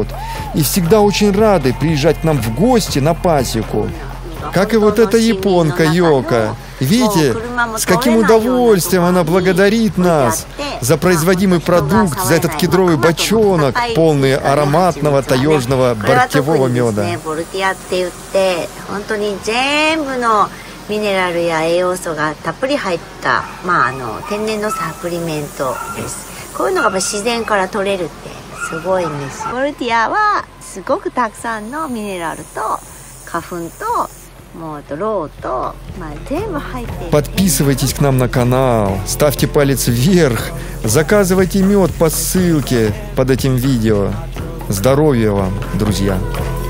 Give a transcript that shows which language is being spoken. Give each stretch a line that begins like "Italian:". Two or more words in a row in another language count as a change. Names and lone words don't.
Russian: И всегда очень рады приезжать к нам в гости на пасеку. Как и вот эта японка Йока. Видите, с каким удовольствием она благодарит нас за производимый продукт, за этот кедровый бочонок, полный ароматного таежного бортевого меда.
Japanese: ミネラルや栄養素がたっぷり入った、天然のサプリメントです。こういうのがやっぱ自然から取れるってすごいんです。ボルティアはすごくたくさんのミネラルと花粉とロウと、全部入っている。
Russian: Подписывайтесь к нам на канал, ставьте палец вверх, заказывайте мед по ссылке под этим видео. Здоровья вам, друзья!